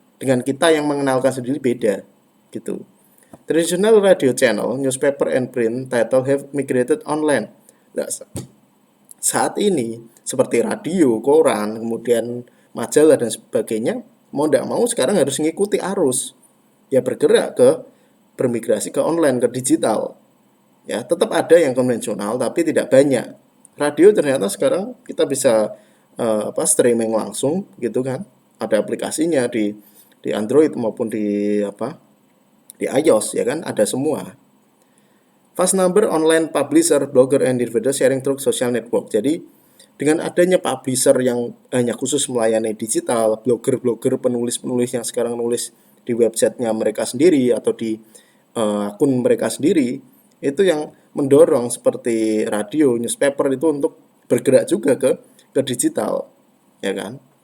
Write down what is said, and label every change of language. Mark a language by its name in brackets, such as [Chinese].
[Indonesian] Dengan kita yang mengenalkan sendiri beda gitu. [English] Traditional radio channel, newspaper and print title have migrated online. [Indonesian] Nah, saat ini seperti radio, koran, kemudian majalah dan sebagainya, mau tidak mau sekarang harus mengikuti arus, ya, bergerak bermigrasi ke online, ke digital. Ya, tetap ada yang konvensional tapi tidak banyak. Radio ternyata sekarang kita bisa streaming langsung gitu kan. Ada aplikasinya di Android maupun di iOS, ya kan, ada semua. [English] Vast number online publisher, blogger, and individual sharing through social network. [Indonesian] Jadi dengan adanya publisher yang hanya khusus melayani digital, blogger-blogger, penulis-penulis yang sekarang nulis di websitenya mereka sendiri atau di akun mereka sendiri, itu yang mendorong seperti radio, newspaper itu untuk bergerak juga ke digital, ya kan.